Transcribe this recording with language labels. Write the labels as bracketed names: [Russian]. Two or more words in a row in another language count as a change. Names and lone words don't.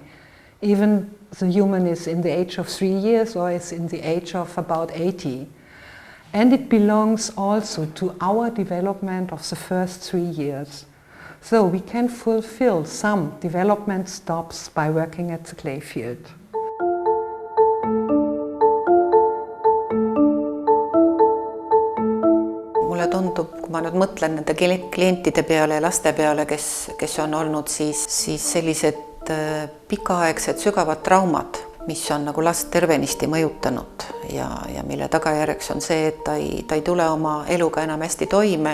[English] Even the human is in the age of 3 years or is in the age of about 80. And it belongs also to our development of the first 3 years. So we can fulfill some development stops by working at the clay field. [Estonian] Mulle tundub, kui ma nüüd mõtlen nende klientide peale ja laste peale, kes on olnud siis sellised pikaaegsed sügavad traumad, mis on nagu last tervenisti mõjutanud ja mille tagajärjeks on see, et ta ei tule oma eluga enam hästi toime.